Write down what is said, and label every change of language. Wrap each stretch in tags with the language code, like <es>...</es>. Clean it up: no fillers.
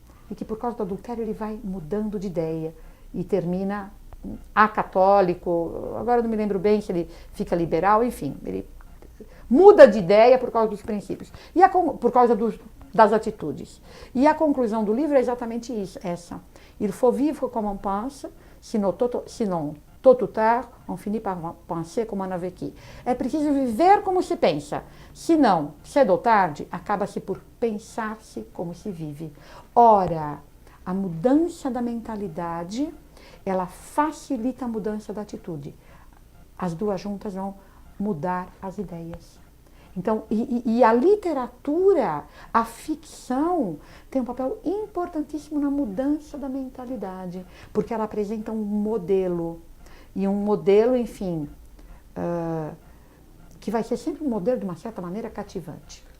<pt>E que por causa do adultério ele vai mudando de ideia e termina acatólico. Agora eu não me lembro bem se ele fica liberal, enfim. Ele muda de ideia por causa dos princípios, e por causa das atitudes. E a conclusão do livro é exatamente essa.</pt> <fr>Il faut vivre comme on pense, sinon tôt ou tard, on finit par penser comme on a vécu.</fr> <pt>É preciso viver como se pensa, senão, cedo ou tarde, acaba-se por pensar-se como se vive. Ora, a mudança da mentalidade, ela facilita a mudança da atitude. As duas juntas vão mudar as ideias. Então, e a literatura, a ficção, tem um papel importantíssimo na mudança da mentalidade, porque ela apresenta um modelo, e um modelo, enfim, que vai ser sempre um modelo, de uma certa maneira, cativante.</pt>